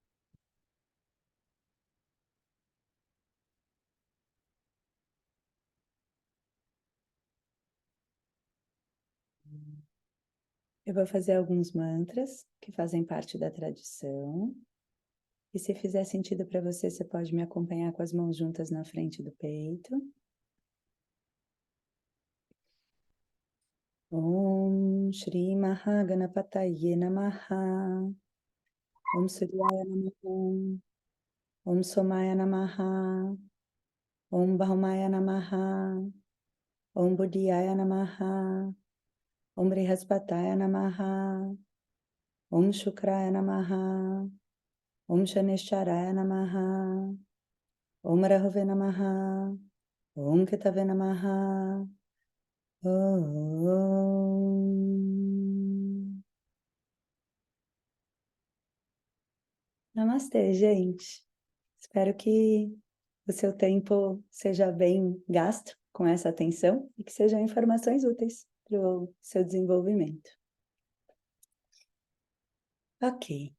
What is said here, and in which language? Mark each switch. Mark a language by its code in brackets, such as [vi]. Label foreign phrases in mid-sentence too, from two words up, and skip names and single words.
[pt] Eu vou fazer alguns mantras que fazem parte da tradição. E se fizer sentido para você, você pode me acompanhar com as mãos juntas na frente do peito. [sa] Om Shri Mahaganapataye Namaha. Om Suryaya Namaha. Om Somaya Namaha. Om Bahumaya Namaha. Om Buddhaya Namaha. Om Brihaspataya Namaha. Om Shukraya Namaha. Om Shanisharaya Namaha. Om Rahuve Namaha. Om Ketave Namaha. Om. [pt] Namastê, gente. Espero que o seu tempo seja bem gasto com essa atenção e que sejam informações úteis para o seu desenvolvimento. Ok.